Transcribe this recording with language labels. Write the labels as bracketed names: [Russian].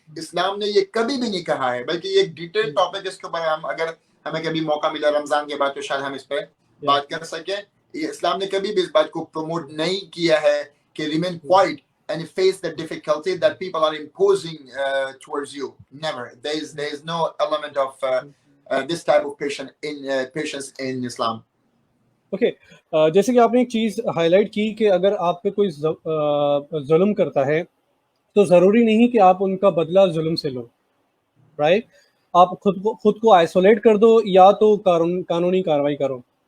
[Urdu] اسلام نے یہ کبھی بھی نہیں کہا ہے, بلکہ یہ ایک ڈیٹیل ٹاپک, اس کے اوپر ہم اگر ہمیں کبھی موقع ملا رمضان کے بعد تو شاید ہم اس پہ بات کر سکیں. یہ اسلام نے کبھی بھی اس بات کو پروموٹ نہیں کیا ہے کہ [English] Remain quiet and face the difficulty that people are imposing towards you. Never. There is no element of this type of patience in Islam. [Urdu] Okay, جیسے کہ آپ نے ایک چیز ہائی لائٹ کی کہ اگر آپ پہ کوئی ظلم کرتا ہے تو ضروری نہیں کہ آپ ان کا بدلہ ظلم سے لو, رائٹ. آپ خود کو آئسولیٹ کر دو یا تو قانونی کاروائی کرو.